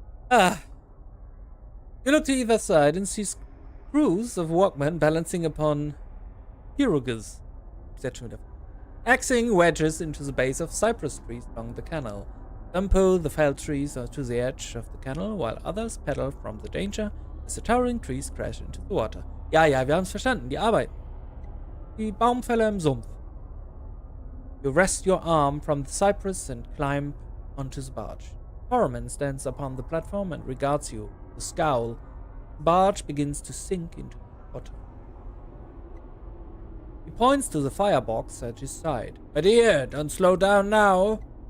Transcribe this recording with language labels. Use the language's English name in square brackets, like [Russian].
[English] You look to either side and see screws of workmen balancing upon pirogues. Axing wedges into the base of cypress trees along the canal. Some pull the felled trees to the edge of the canal, while others pedal from the danger as the towering trees crash into the water. [German] Ja, wir haben es verstanden. Die arbeiten. Die Baumfäller im Sumpf. [English] You rest your arm from the cypress and climb onto the barge. Foreman stands upon the platform and regards you with a scowl. The barge begins to sink into the water. He points to the firebox at his side. My dear, don't slow down now.